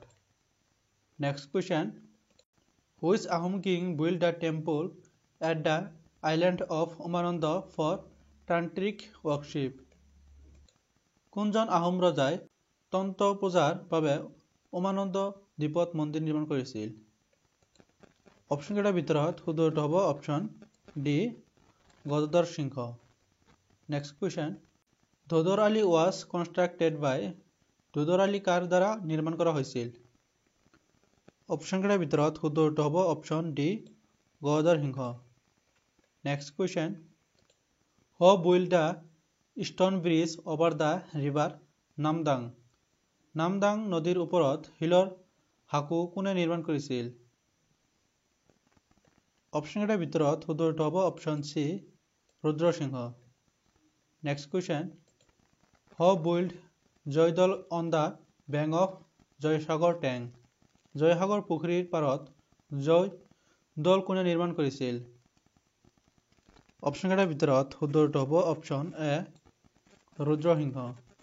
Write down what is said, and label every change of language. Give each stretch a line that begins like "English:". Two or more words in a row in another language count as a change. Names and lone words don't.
English: next question, Which Ahom king built a temple at the island of Umananda for tantric worship?
Assamese: কোনজন আহোম ৰজাই তন্ত্ৰ পূজাৰ বাবে উমানন্দ দ্বীপত মন্দিৰ নিৰ্মাণ কৰিছিল? অপশ্যন কেইটাৰ ভিতৰত শুদ্ধ উত্তৰ হ'ব অপশ্যন ডি গদাধৰ সিংহ।
English: next question,
Assamese: ধোদৰ আলি
English: was constructed by
Assamese: ধোদৰ আলি কাৰ দ্বাৰা নিৰ্মাণ কৰা হৈছিল? অপশ্যন কেইটাৰ ভিতৰত শুদ্ধ উত্তৰ হ'ব অপশ্যন ডি গদাধৰ সিংহ।
English: next question, Who built the stone bridge over the river নামদাং?
Assamese: নামদাং নদীৰ ওপৰত শিলৰ সাঁকো কোনে নিৰ্মাণ কৰিছিল? অপশ্যন কেইটাৰ ভিতৰত শুদ্ধ উত্তৰ হ'ব অপশ্যন চি ৰুদ্ৰসিংহ।
English: next question, Who built জয়দৌল on the bank of জয়সাগৰ টেংক?
Assamese: জয়সাগৰ পুখুৰীৰ পাৰত জয়দৌল কোনে নিৰ্মাণ কৰিছিল? অপশ্যন কেইটাৰ ভিতৰত শুদ্ধ উত্তৰ হ'ব অপশ্যন এ ৰুদ্ৰসিংহ।